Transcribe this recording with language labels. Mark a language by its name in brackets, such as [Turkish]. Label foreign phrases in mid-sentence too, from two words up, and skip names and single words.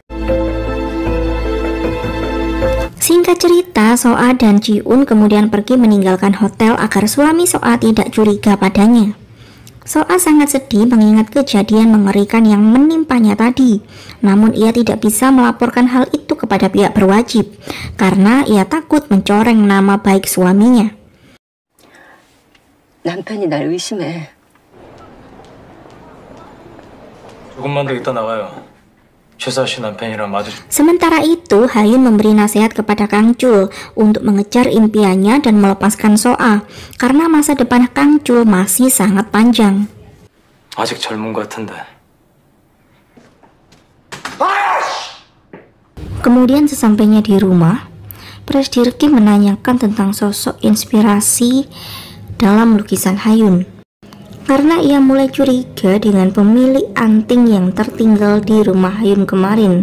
[Indonesian] Singkat cerita, Soa dan Ji-un kemudian pergi meninggalkan hotel agar suami Soa tidak curiga padanya. Soa sangat sedih mengingat kejadian mengerikan yang menimpanya tadi. Namun ia tidak bisa melaporkan hal itu kepada pihak berwajib karena ia takut mencoreng nama baik suaminya. [Korean] 남편이 날 의심해. 조금만 더 있다 나가요. 최사 씨 남편이랑 마주. [Indonesian] Sementara itu, Hayun memberi nasihat kepada Kang Chul untuk mengejar impiannya dan melepaskan Soa karena masa depan Kang Chul masih sangat panjang. [Korean] 아직 젊은 것 같은데. [Indonesian] Kemudian sesampainya di rumah, Presdir Kim menanyakan tentang sosok inspirasi dalam lukisan Hayun. Karena ia mulai curiga dengan pemilik anting yang tertinggal di rumah Hayun kemarin.